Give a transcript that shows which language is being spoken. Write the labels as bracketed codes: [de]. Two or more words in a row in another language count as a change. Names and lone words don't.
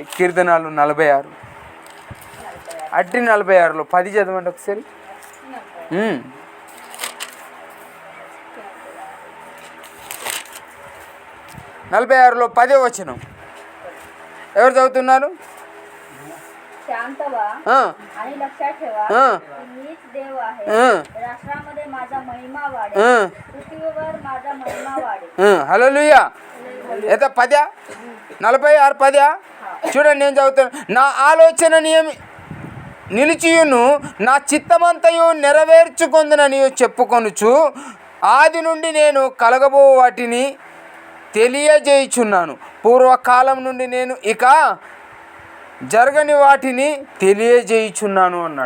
[te] కీర్తనాలు 46 అట్టి 46లో 10 చదవండి ఒకసారి. 46లో 10వ వచనం ఎవరు చదువుతున్నారు? [mr] शांतवा आणि लक्षात ठेवा की मीच देव आहे. राष्ट्रामध्ये माझा महिमा वाढेल, पृथ्वीवर माझा महिमा वाढेल. [te] హల్లెలూయా. ఎంత 10 46 10 చూడండి, నేను చదువుతాను. నా ఆలోచన నిలిచియును, నా చిత్తమంతయు నెరవేర్చుకొందునని చెప్పుకొనుచు, ఆది నుండి నేను కలగబో వాటిని తెలియజేయుచున్నాను, పూర్వకాలం నుండి నేను ఇక జరగని వాటిని తెలియజేయుచున్నాను అన్నాడు.